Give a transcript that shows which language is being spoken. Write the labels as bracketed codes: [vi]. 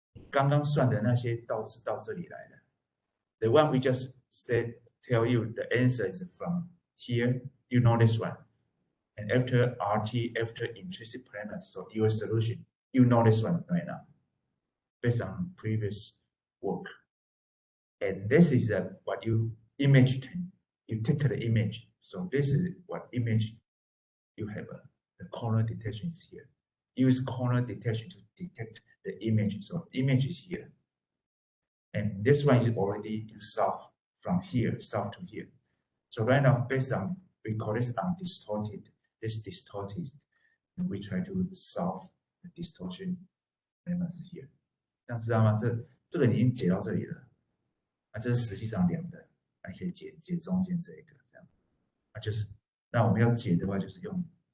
[zh] 刚刚算的那些倒置到这里来的。 [en] The one we just said, tell you the answer is from here. You know this one. And after RT, after intrinsic parameters, so your solution, you know this one right now, based on previous work. And this is what you image can, you take the image. So this is what image you have. The corner detection is here. Use corner detection to detect the image. So image is here. And this one is already you solve from here, solve to here. So right now, based on, we call this undistorted, this distorted, and we try to solve the distortion parameters here. [zh] 这样知道吗？这个你已经解到这里了，这是实际上2的，还可以解中间这一个，这样，就是，那我们要解的话，就是用。